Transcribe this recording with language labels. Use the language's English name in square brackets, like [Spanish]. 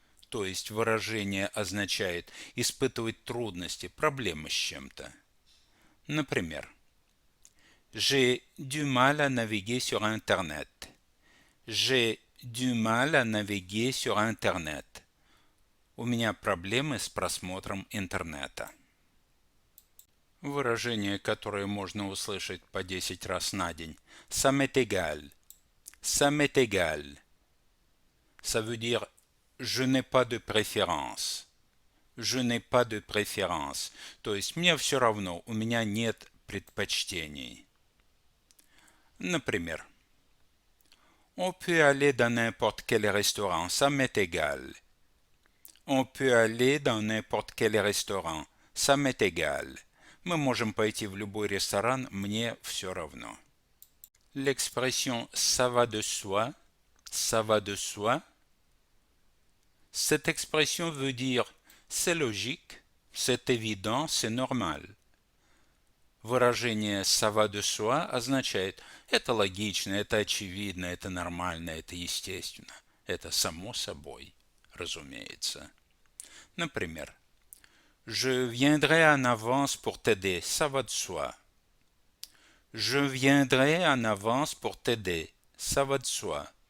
[Russian] То есть выражение означает испытывать трудности, проблемы с чем-то. [French] Например, J'ai du mal à naviguer sur Internet. J'ai du mal à naviguer sur Internet. [Russian] У меня проблемы с просмотром интернета. Выражение, которое можно услышать по 10 раз на день. [French] Ça m'est égal. Ça m'est égal. Ça veut dire je n'ai pas de préférence. Je n'ai pas de préférence. [Russian] То есть мне все равно, у меня нет предпочтений. [French] Например, on peut aller dans n'importe quel restaurant, ça m'est égal. On peut aller dans n'importe quel restaurant, ça m'est égal. [Russian] Мы можем пойти в любой ресторан, мне все равно. [French] L'expression ça va de soi, ça va de soi. Cette expression veut dire c'est logique, c'est évident, c'est normal. [Russian] Выражение [French] ça va de soi [Russian] означает это логично, это очевидно, это нормально, это естественно. Это само собой, разумеется. [French] Например, Je viendrai en avance pour t'aider, ça va de soi. Je viendrai en avance pour t'aider, ça va de soi.